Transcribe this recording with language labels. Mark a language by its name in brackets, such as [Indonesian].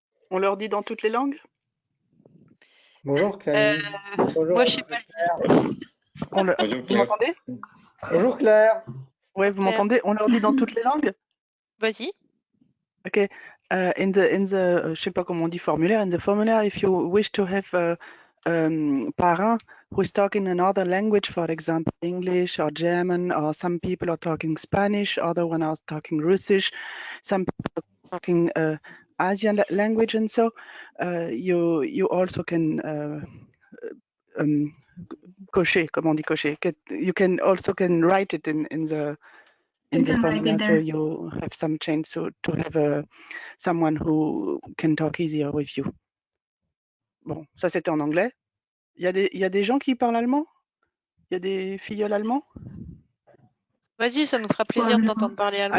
[French] On leur dit dans toutes les langues? Bonjour Camille. Bonjour, moi, je sais pas Claire. Vous m'entendez? Bonjour Claire. Oui, vous m'entendez? On leur dit dans toutes les langues? Vas-y. Ok. [English] In the [French] je sais pas comment on dit formulaire. [English] In the formulaire, if you wish to have a parrain who is talking another language, for example, English or German, or some people are talking Spanish, other one are talking Russisch, some people are talking Asian language, and so you also can [French] cocher, comme on dit cocher. [English] You can also write it in the formula, so you have some chance to have someone who can talk easier with you. [French] Bon, ça c'était en anglais. Il y a des gens qui parlent allemand? Il y a des filleuls allemands? Vas-y, ça nous fera plaisir de t'entendre parler allemand.